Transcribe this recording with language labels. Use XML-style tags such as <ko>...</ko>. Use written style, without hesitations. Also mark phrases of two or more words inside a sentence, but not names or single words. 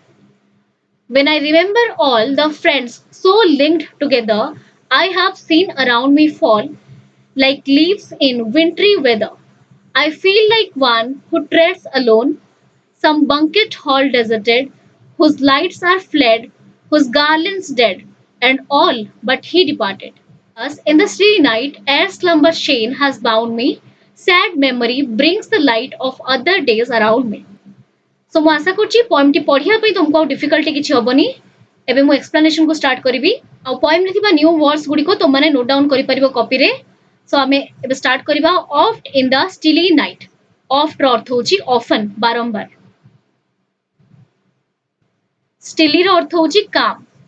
<en>When I remember all the friends so linked together I have seen around me fall like leaves in wintry weather, I feel like one who treads alone some banquet hall deserted, whose lights are fled, whose garlands dead, and all but he departed. Thus, in the still night, ere slumber's chain has bound me, sad memory brings the light of other days around me.</en> <or>सो ମୁଁ ଆଶା କରୁଛି ପଏମଟି ପଢିବା ପାଇଁ ତୁମକୁ ଆଉ ଡିଫିକଲ୍ଟି କିଛି ହବନି। ଏବେ ମୁଁ ଏକ୍ସପ୍ଲାନେସନକୁ ଷ୍ଟାର୍ଟ କରିବି। ଆଉ ପଏମରେ ଥିବା</or> <en>new words</en> <or>ଗୁଡ଼ିକ ତୁମମାନେ</or> <en>note down</en> <or>କରିପାରିବ କପିରେ। ସୋ ଆମେ ଏବେ ଷ୍ଟାର୍ଟ କରିବା।</or> <en>oft in the stilly night.</en> <or>ଅଫ୍ଟର ଅର୍ଥ ହେଉଛି ଅଫନ୍, ବାରମ୍ବାର। ଷ୍ଟିଲିର ଅର୍ଥ ହେଉଛି କାମ୍।</or>